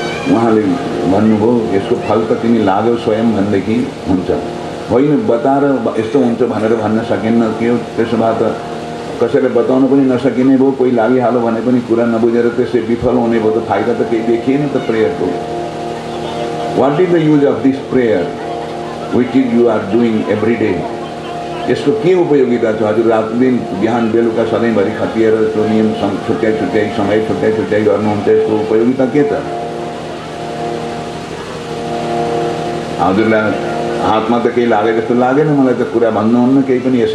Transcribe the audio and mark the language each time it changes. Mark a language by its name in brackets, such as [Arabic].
[Nepali] उहाँले भन्नुभयो, यसको फल त तिमी लाग्यौ स्वयं भनेदेखि हुन्छ, होइन बताएर यस्तो हुन्छ भनेर भन्न सकिन्न के हो। त्यसो भए त कसैलाई बताउन पनि नसकिने भयो, कोही लागिहाल्यो भने पनि कुरा नबुझेर त्यसै विफल हुने भयो त फाइदा त केही देखिएन त प्रेयरको। [English] What is the use of this prayer which is you are doing every day? [Nepali] यसको के उपयोगिता छ? हजुर रात दिन बिहान बेलुका सधैँभरि खटिएर त्यो नियम छुट्याइ छुट्याइ समय छुट्याइ छुट्याइ गर्नुहुन्छ, यसको उपयोगिता के त? हजुरलाई हातमा त केही लागे जस्तो लागेन, मलाई त कुरा भन्नुहुन्न केही पनि, यसै